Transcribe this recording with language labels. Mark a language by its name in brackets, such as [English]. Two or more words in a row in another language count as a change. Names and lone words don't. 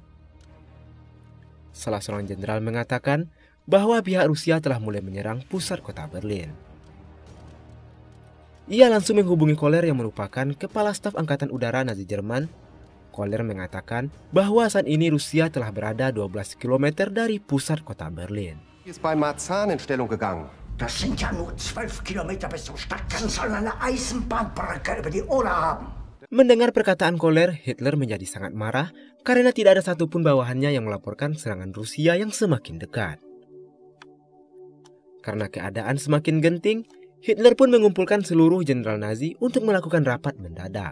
[Indonesian] Salah seorang jenderal mengatakan bahwa pihak Rusia telah mulai menyerang pusat kota Berlin. Ia langsung menghubungi Kohler yang merupakan kepala staf angkatan udara Nazi Jerman. Kohler mengatakan bahwa saat ini Rusia telah berada 12 km dari pusat kota Berlin. [German] Ist bei Marzahn in Stellung gegangen. Das sind ja nur 12 Kilometer bis zur Stadt. Dann sollen eine Eisenbahnbrücke über die Oder haben. [Indonesian] Mendengar perkataan Kohler, Hitler menjadi sangat marah karena tidak ada satupun bawahannya yang melaporkan serangan Rusia yang semakin dekat. Karena keadaan semakin genting, Hitler pun mengumpulkan seluruh jenderal Nazi untuk melakukan rapat mendadak.